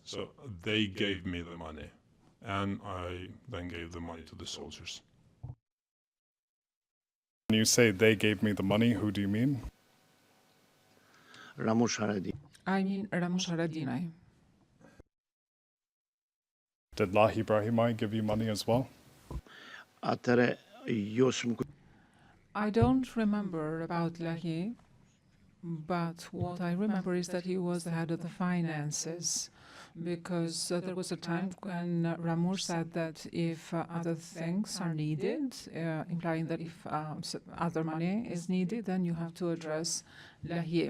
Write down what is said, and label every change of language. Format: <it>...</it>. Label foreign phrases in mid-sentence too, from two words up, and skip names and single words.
<en>So they gave me the money, and I then gave the money to the soldiers. When you say they gave me the money, who do you mean? Ramush Haredi. I mean Ramush Haradinaj. Did Lahi Ibrahimai give you money as well?</en> <sq>Atëre, jo s'më</sq> <en>I don't remember about Lahi, but what I remember is that he was the head of the finances, because there was a time when Ramush said that if other things are needed, implying that if other money is needed, then you have to address Lahi.</en>